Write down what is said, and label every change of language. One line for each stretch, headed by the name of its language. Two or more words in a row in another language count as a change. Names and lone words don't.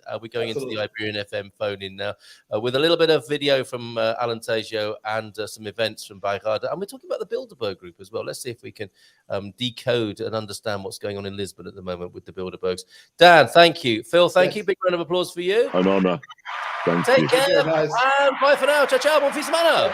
English: We're going into the Iberian FM phone-in now with a little bit of video from Alentejo and some events from Bairrada. And we're talking about the Bilderberg group as well. Let's see if we can decode and understand what's going on in Lisbon at the moment with the Bilderbergs. Dan, thank you. Phil, thank you. Big round of applause for you. An honor. Thank you. Take care. And bye for now.
Italian: Ciao, ciao. Buon fin de semana.